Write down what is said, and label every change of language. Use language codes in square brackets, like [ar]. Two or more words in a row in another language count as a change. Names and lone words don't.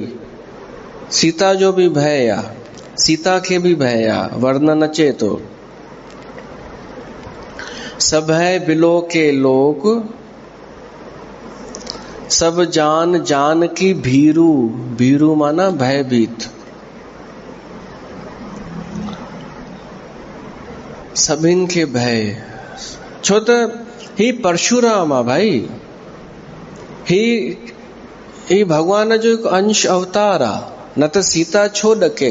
[sd] सीता जो बि भय आहे, सीता खे बि भय आहे, वर्णन अचे थो। [awa] सभय बिलो के लोक, सब जान जान की भीरू। [sd] भीरू माना भयभीत। सभिनि खे भय, छो त ही परशुराम आहे भाई, ही भगवान जो हिकु अंश अवतार आहे। न त सीता छो ॾके?